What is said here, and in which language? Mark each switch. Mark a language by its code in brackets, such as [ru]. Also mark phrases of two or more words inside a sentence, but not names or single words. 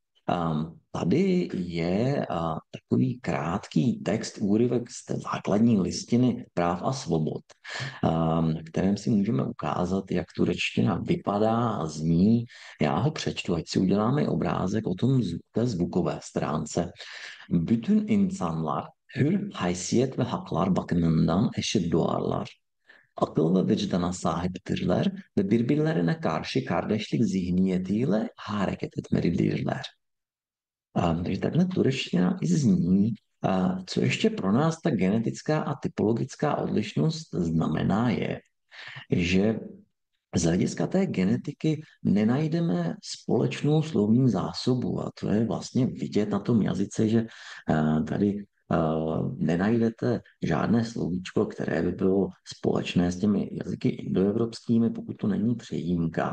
[cs] Tady je takový krátký text, úryvek z té základní listiny práv a svobod, na kterém si můžeme ukázat, jak turečtina vypadá a zní. Já ho přečtu, ať si uděláme obrázek o tom té zvukové stránce. [tr] Bütün insanlar hür haysiyet ve haklar bakımından eşit doğarlar. Akıl ve vicdana sahiptirler ve birbirlerine karşı kardeşlik zihniyetiyle hareket etmelidirler. [cs] Takže takhle turečtina i zní. Co ještě pro nás ta genetická a typologická odlišnost znamená je, že z hlediska té genetiky nenajdeme společnou slovní zásobu a to je vlastně vidět na tom jazyce, že tady nenajdete žádné slovíčko, které by bylo společné s těmi jazyky indoevropskými, pokud to není přejímka.